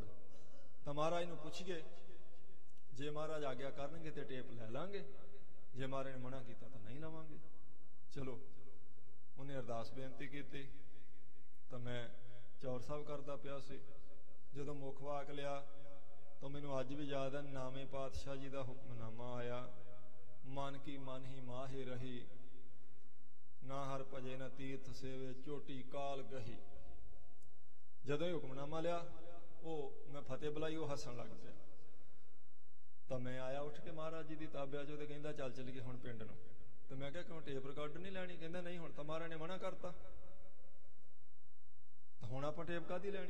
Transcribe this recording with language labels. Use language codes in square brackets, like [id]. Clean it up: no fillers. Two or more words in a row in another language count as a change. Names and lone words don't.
[pa] ਤੋ ਮਹਾਰਾਜ ਨੂੰ ਪੁੱਛੀਏ, ਜੇ ਮਹਾਰਾਜ ਆਗਿਆ ਕਰਨਗੇ ਤੋ ਟੇਪ ਲੈ ਲਾਂਗੇ, ਜੇ ਮਹਾਰਾਜ ਨੇ ਮਨਾ ਕੀਤਾ ਤੋ ਨਹੀਂ ਲਵਾਂਗੇ। ਚਲੋ ਉਨ੍ਹੇਂ ਅਰਦਾਸ ਬੇਨਤੀ ਕੀ, ਤੋ ਮੈਂ ਚੌਰ ਸਾਹਬ ਕਰਦਾ ਪਿਆ ਸੀ। ਜਦੋਂ ਮੁਖ ਵਾਕ ਲਿਆ ਤੋ ਮੈਨੂੰ ਅੱਜ ਭੀ ਯਾਦ ਹੈ, ਨਾਮੇ ਪਾਤਸ਼ਾਹ ਜੀ ਕਾ ਹੁਕਮਨਾਮਾ ਆਇਆ, ਮਨ ਕੀ ਮਨ ਹੀ ਮਾਹੇ ਰਹੀ, ਨਾ ਹਰਿ ਭਜੇ ਨ ਤੀਰਥ ਸੇਵੇ, ਚੋਟੀ ਕਾਲ ਗਹੀ। ਜਦੋਂ ਹੀ ਹੁਕਮਨਾਮਾ ਲਿਆ, ਵੋ ਮੈਂ ਫ਼ਤਹਿ ਬੁਲਾਈ, ਵੋ ਹੱਸਣ ਲੱਗ ਪਿਆ। ਤੋ ਮੈਂ ਆਇਆ ਉਠ ਕੇ ਮਹਾਰਾਜ ਜੀ ਕੀ ਤਾਬਿਆ ਚੋ, ਤੋ ਕਹਿੰਦਾ ਚੱਲ ਚੱਲੀਏ ਹੁਣ ਪਿੰਡ ਨੂੰ। ਤੋ ਮੈਂ ਕਹਾ ਕਿਉਂ ਟੇਪ ਰਿਕਾਰਡਰ ਨਹੀਂ ਲੈਣੀ? ਕਹਿੰਦਾ ਨਹੀਂ, ਹੁਣ ਤਾਂ ਮਹਾਰਾਜ ਨੇ ਮਨਾ ਕਰਤਾ, ਤੋ ਹੁਣ ਆਪਾਂ ਟੇਪ ਕਾਹਦੀ ਲੈਣੀ?